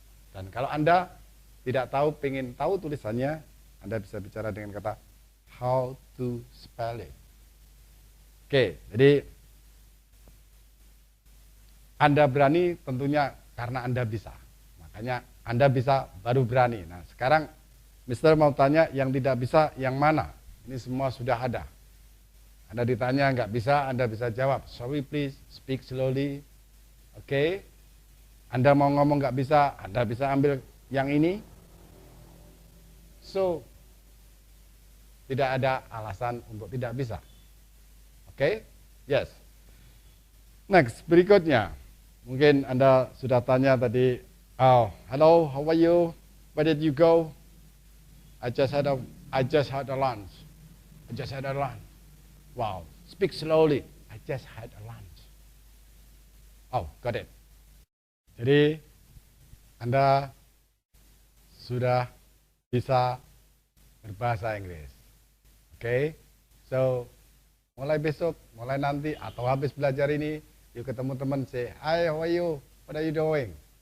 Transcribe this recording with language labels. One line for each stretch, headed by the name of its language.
Indonesian: Dan kalau Anda tidak tahu, pengen tahu tulisannya, Anda bisa bicara dengan kata
English: how to spell it.
Indonesian: Oke, jadi Anda berani tentunya karena Anda bisa. Makanya Anda bisa baru berani. Nah, sekarang Mister mau tanya yang tidak bisa yang mana? Ini semua sudah ada. Anda ditanya nggak bisa, Anda bisa jawab,
English: sorry please, speak slowly.
Indonesian: Oke. Anda mau ngomong nggak bisa, Anda bisa ambil yang ini. So, tidak ada alasan untuk tidak bisa.
English: Oke? Yes. Next,
Indonesian: berikutnya. Mungkin Anda sudah tanya tadi,
English: oh, hello, how are you? Where did you go? I just had a lunch. I just had a lunch. Wow, speak slowly. I just had a lunch. Oh, got it.
Indonesian: Jadi Anda sudah bisa berbahasa Inggris. Oke, so mulai besok, mulai nanti atau habis belajar ini, yuk ketemu teman,
English: say, hi, how are you? What are you doing?